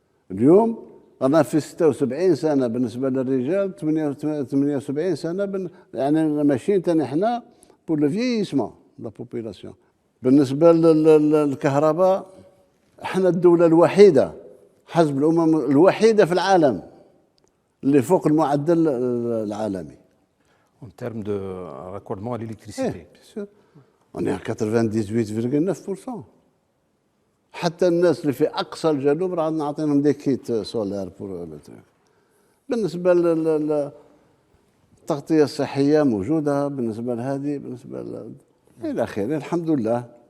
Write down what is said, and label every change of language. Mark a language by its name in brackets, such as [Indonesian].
[Arabic] اليوم رانا في 76 سنه بالنسبه للرجال، 78 سنه يعني ماشيين تاني احنا [French] بور لو فييسمون لا بوبولاسيون. [Arabic] بالنسبه للكهرباء احنا الدوله الوحيده حسب الامم الوحيده في العالم اللي فوق المعدل العالمي. [French] En termes de raccordement à l'électricité. bien sûr. On est à 98,9%. [Arabic] حتى الناس اللي في اقصى الجنوب راه نعطيهم [French] دي كيت سولار بور. [Arabic] بالنسبه للتغطيه الصحيه موجوده، بالنسبه لهذه، بالنسبه الى اخره. الحمد لله